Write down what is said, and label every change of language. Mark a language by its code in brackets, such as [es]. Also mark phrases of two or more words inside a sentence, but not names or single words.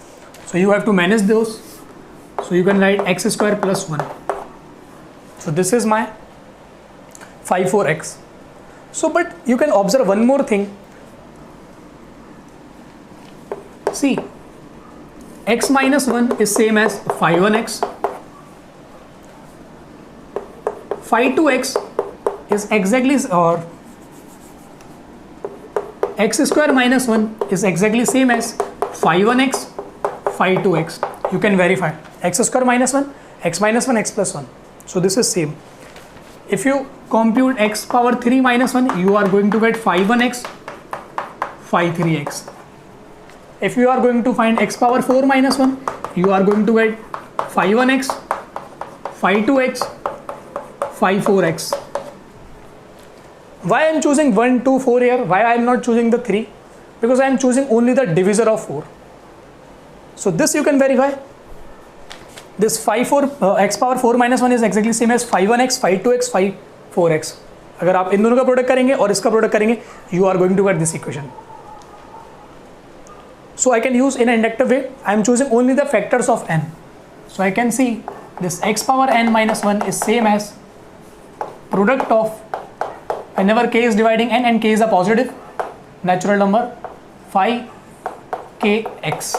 [en] So you have to manage those. So you can write x square plus 1. So this is my phi 4x. So but you can observe one more thing. See, x minus 1 is same as phi 1x. Phi 2x is exactly, or x square minus 1 is exactly same as phi 1x, phi 2x. You can verify x square minus 1, x minus 1, x plus 1. So this is same. If you compute x power 3 minus 1, you are going to get phi 1x, phi 3x. If you are going to find x power 4 minus 1, you are going to get phi 1x, phi 2x, phi 4x. Why I am choosing 1, 2, 4 here? Why I am not choosing the 3? Because I am choosing only the divisor of 4. So this you can verify. This phi 4 x power 4 minus 1 is exactly same as phi 1x, phi 2x, phi 4x. [hi] अगर आप इन दोनों का प्रोडक्ट करेंगे और इसका प्रोडक्ट करेंगे, [en] you are going to get this equation. So I can use in an inductive way. I am choosing only the factors of n. So I can see this x power n minus 1 is same as product of, whenever k is dividing n and k is a positive natural number, phi kx.